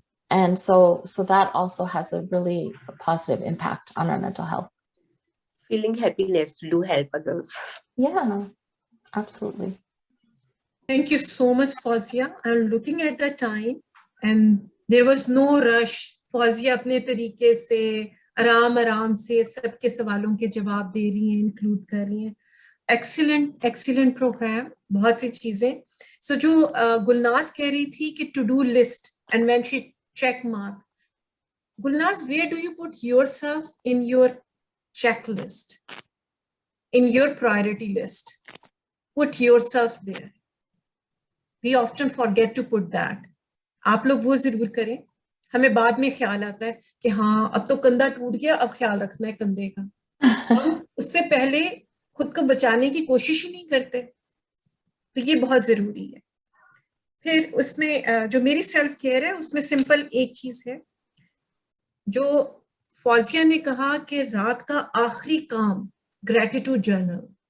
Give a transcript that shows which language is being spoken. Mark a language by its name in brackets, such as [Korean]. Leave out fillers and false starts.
[English] And so that also has a really positive impact on our mental health. Feeling happiness to do help others. Yeah, absolutely. Thank you so much, Fozia. I'm looking at the time and there was no rush. [Hindi] Fozia अपने तरीके से आराम से सबके सवालों के जवाब दे रही हैं, इंक्लूड कर रही हैं. [English] Excellent program, [Hindi] बहुत सी चीजें. [English] So [Hindi] जो गुलनाज कह रही थी कि [English] to do list and when she check mark. Gulnaz, where do you put yourself in your checklist, in your priority list? Put yourself there. We often forget to put that. [Hindi] आप लोग वो जरूर करें. हमें बाद में ख्याल आता है कि हाँ अब तो कंधा टूट गया, अब ख्याल रखना है कंधे का. हम उससे पहले खुद को बचाने की कोशिश ही नहीं करते. तो ये बहुत जरूरी है. फिर उसमें जो मेरी सेल्फ केयर है उसमें सिंपल एक चीज है जो फौजिया ने कहा कि रात का आखिरी काम ग्रेटिट्यूड जर्नल.